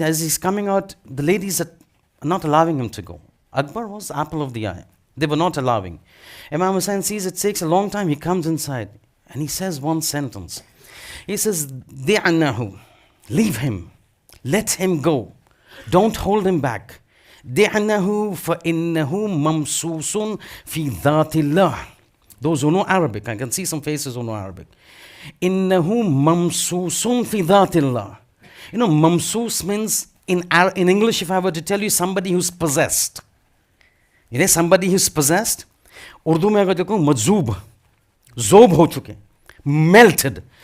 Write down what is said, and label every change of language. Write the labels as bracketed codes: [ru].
[en] As he's coming out, the ladies are not allowing him to go. Akbar was the apple of the eye. They were not allowing. Imam Hussain sees it takes a long time. He comes inside and he says one sentence. He says, Di'anahu, leave him. Let him go. Don't hold him back. Di'anahu [ar] فَإِنَّهُ مَمْسُوسٌ فِي ذَاتِ اللَّهِ. [en] Those who know Arabic, I can see some faces who know Arabic. [ar] إِنَّهُ مَمْسُوسٌ فِي ذَاتِ اللَّهِ. [en] You know, mamsus means, in English, if I were to tell you, somebody who's possessed. You know, somebody who's possessed. [ur] Urdu mein agar dekho, majzoob. Zob ho chuke. [en] Melted.